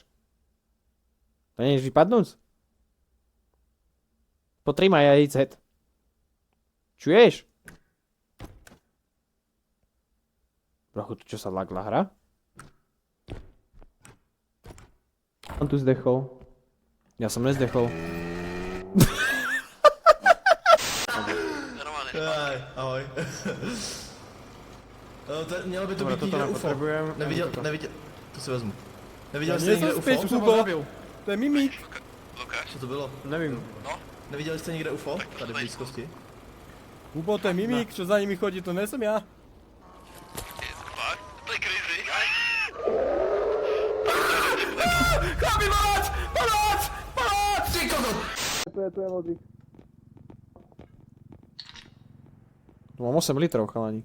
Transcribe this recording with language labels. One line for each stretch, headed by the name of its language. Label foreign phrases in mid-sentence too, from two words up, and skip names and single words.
Slovak: To nejdeš vypadnúť? Potrímaj aj headset. Čuješ? Brachu, tu čo sa lagla hra? On tu zdechol. Ja som nezdechol. Ahoj.
Czech: Mělo by to být někde UFO. Neviděl, to si vezmu. Neviděl jste někde UFO? To je mimik. Co to bylo? Nevím. Neviděli jste někde UFO? Tady v blízkosti?
Slovak: Ubo, to je mimik, čo za nimi chodí, to nesom ja. Chlapi, pomoc! Pomoc! Pomoc! Ty kokot! To je lodik. Tu mám 8 litrov, chalani.